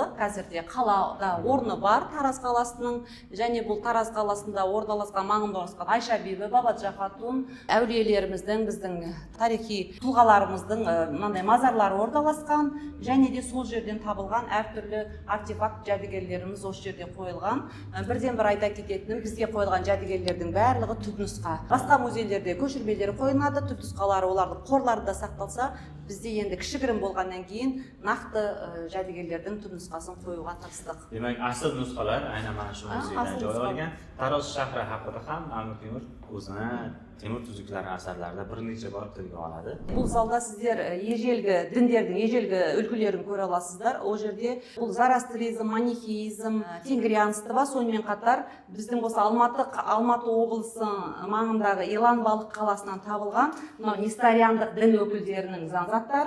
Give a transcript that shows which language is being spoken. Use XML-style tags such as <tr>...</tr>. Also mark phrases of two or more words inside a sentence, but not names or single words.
<kk>Қазірде қалада орны бар Тараз қаласының, және бұл Тараз қаласында орналасқан, маңында орналасқан Айша бибі, Бабаджа хатун, әулиелеріміздің, біздің тарихи тұлғаларымыздың мынандай мазарлары орналасқан, және де сол жерден табылған әртүрлі артефакт жәдігерлеріміз осы жерде қойылған. Бірден бір айта кететінім, бізге қойылған жәдігерлердің барлығы түпнұсқа. Басқа музейлерде көшірмелері қойылады, түпнұсқалары олардың қорларында сақталса, бізде енді кішігірім болғаннан кейін нақты жәдігерлердің түпнұсқасын қоюға тырыстық.</kk> <uz>Demek asıl nusxalar aynan mana shu muzeydan joy olgan. Taroz shahri haqida ham Amir Temur o'zini temur tuzuklari asarlarida bir necha bor tilga oladi.</uz> <kk>Бұл залда сіздер ежелгі діндердің ежелгі үлгілерін көре аласыздар. Ол жерде бұл зороастризм, манихеизм, тенгрианство, сонымен қатар біздің осы Алматы облысы маңындағы Иланбалық қаласынан табылған мынау несториандық дін өкілдерінің заттары.</kk>